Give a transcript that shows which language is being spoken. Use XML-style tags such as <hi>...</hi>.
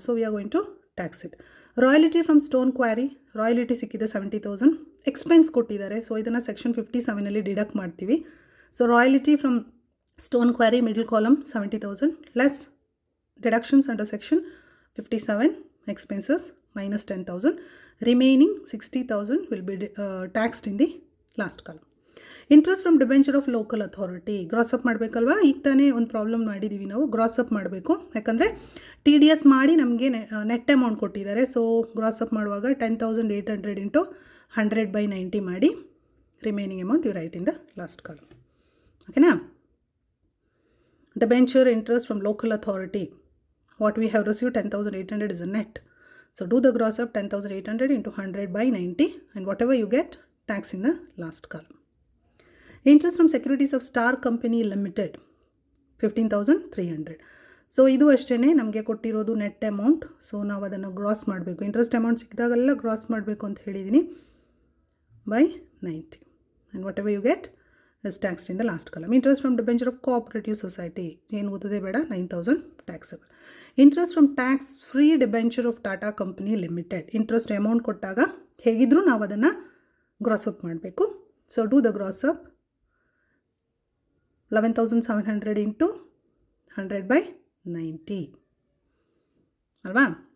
<en>So we are going to tax it. Royalty from stone quarry, royalty ಸಿಕ್ಕಿದೆ 70,000, expense ಕೊಟ್ಟಿದ್ದಾರೆ. So ಇದನ್ನು section 57 deduct ಮಾಡ್ತೀವಿ. So royalty from stone quarry middle column 70,000 less deductions under section 57 expenses minus 10,000. Remaining 60,000 will be taxed in the last column. Interest from debenture of local authority gross up ಮಾಡಬೇಕಲ್ವಾ.</en> <kn>ಈಗ ತಾನೇ ಒಂದು problem ಮಾಡಿದ್ದೀವಿ ನಾವು, gross up ಮಾಡಬೇಕು. ಯಾಕಂದರೆ TDS ಮಾಡಿ ನಮಗೆ net amount ಕೊಟ್ಟಿದ್ದಾರೆ.</kn> <en>So gross up ಮಾಡುವಾಗ 10,800 into 100/90 ಮಾಡಿ remaining amount you write in the last column.</en> <kn>ಓಕೆನಾ.</kn> <en>Debenture interest from local authority, what we have received 10,800 is a net. So do the gross up 10,800 into 100/90 and whatever you get, tax in the last column. Interest from securities of Star Company Limited 15,300.</en> <kn>So ಇದು ಅಷ್ಟೇ ನಮಗೆ ಕೊಟ್ಟಿರೋದು net amount. So ನಾವು ಅದನ್ನು gross ಮಾಡಬೇಕು.</kn> <en>interest amount ಸಿಕ್ಕಿದಾಗೆಲ್ಲ gross</en> <kn>ಮಾಡಬೇಕು ಅಂತ ಹೇಳಿದ್ದೀನಿ</kn> <en>by 90 and whatever you get is taxed in the last column. Interest from debenture of cooperative society</en> <kn>ಏನು ಓದೋದೇ ಬೇಡ,</kn> <en>9,000 taxable. Interest from tax free debenture of Tata company limited, interest amount</en> <kn>ಕೊಟ್ಟಾಗ ಹೇಗಿದ್ರೂ ನಾವು ಅದನ್ನು</kn> <en>Gross up ಮಾಡಬೇಕು. So do the gross up 11,700 into 100/90 ಅಲ್ವಾ.</en>